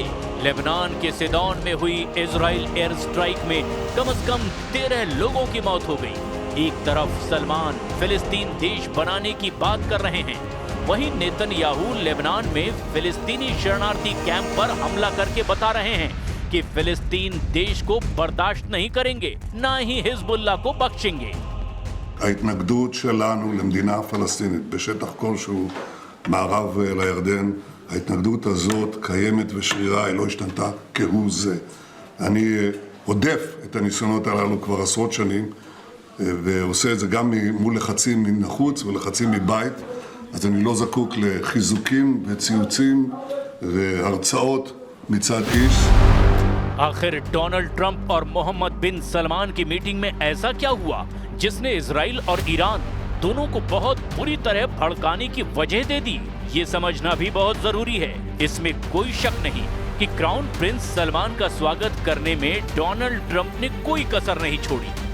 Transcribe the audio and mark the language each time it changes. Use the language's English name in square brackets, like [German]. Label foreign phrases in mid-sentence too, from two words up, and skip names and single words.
[Hindi] लेबनान के सिदोन में हुई इजराइल [English] air strike [Hindi] में कम से कम 13 लोगों की मौत हो गई। एक तरफ सलमान फिलिस्तीन देश बनाने की बात कर रहे हैं, वहीं नेतन्याहू लेबनान में फिलिस्तीनी शरणार्थी कैंप पर हमला करके बता रहे हैं कि फिलिस्तीन देश को बर्दाश्त नहीं करेंगे, ना ही हिजबुल्लाह को बख्शेंगे। [Hebrew] ההתנגדות שלנו למדינה פלסטינית בשטח כלשהו מערב לירדן, ההתנגדות הזאת קיימת ושרירה, היא לא השתנתה כהוא זה. אני עודף את הניסיונות הללו כבר עשרות שנים, ועושה את זה גם מול לחצים מן החוץ ולחצים מבית, אז אני לא זקוק לחיזוקים וציוצים והרצאות מצד איש. [Hindi] आखिर डोनाल्ड ट्रंप और मोहम्मद बिन सलमान की मीटिंग में ऐसा क्या हुआ जिसने इजराइल और ईरान दोनों को बहुत बुरी तरह भड़काने की वजह दे दी? ये समझना भी बहुत जरूरी है। इसमें कोई शक नहीं कि [English] crown prince [Hindi] सलमान का स्वागत करने में डोनाल्ड ट्रंप ने कोई कसर नहीं छोड़ी।